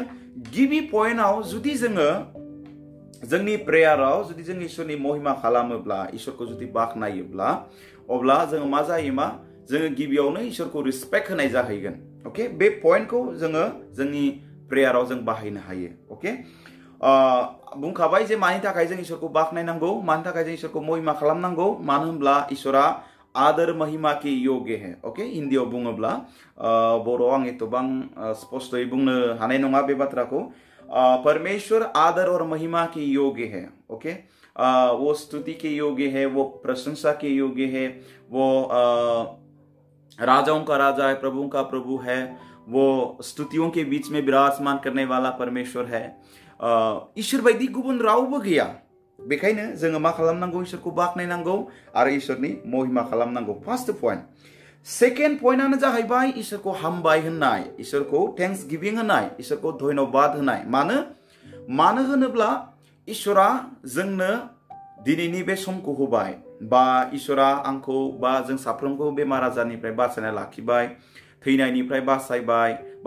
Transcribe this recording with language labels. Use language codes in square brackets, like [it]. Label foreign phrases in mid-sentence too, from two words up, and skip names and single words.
[brx] बेखायनो गिबि पइन्टआव जुदि जोङो जोंनि प्रेयाराव जुदि जों इसोरनि महिमा खालामोब्ला इसोरखौ जुदि बाखनायोब्ला अब्ला जों मा जायो मा जों गिबियावनो इसोरखौ रिस्पेक्ट होनाय जाहैगोन ओके बे पॉइंटखौ जों जोंनि प्रेयाराव जों बाहायनो हायो ओके बुंखाबाय जे मानि थाखाय जों इसोरखौ बाखनायनांगौ मानि थाखाय जों इसोरखौ महिमा खालामनांगौ मानो होनब्ला इसोरा [hi] आदर महिमा के योग्य है [brx] ओके हिंदीयाव बुङोब्ला बर'आव आं एथबां स्पष्टयै बुंनो हानाय नङा बे बाथ्राखौ [hi] परमेश्वर आदर और महिमा के योग्य है ओके वो स्तुति के योग्य है वो प्रशंसा के योग्य है वो राजाओं का राजा है प्रभुओं का प्रभु है वो स्तुतियों के बीच में विराजमान करने वाला परमेश्वर है [brx] ईश्वर बायदि गुबुन रावबो गैया बेखायनो जोङो मा खालामनांगौ इसोरखौ बाखनायनांगौ आरो इसोरनि महिमा खालामनांगौ [en] first point [brx] सेकेंड पॉइंटआनो जाहैबाय इसोरखौ हामबाय होननाय इसोरखौ [en] thanks giving [brx] होनाय इसोरखौ धन्यबाद होनाय मानो होनोब्ला इसोरा जोंनो दिनैनि बे समखौ होबाय बा इसोरा आंखौ बा जों साफ्रोमखौ बेमार आजारनिफ्राय बासायना लाखिबाय थैनायनिफ्राय बासायबाय बा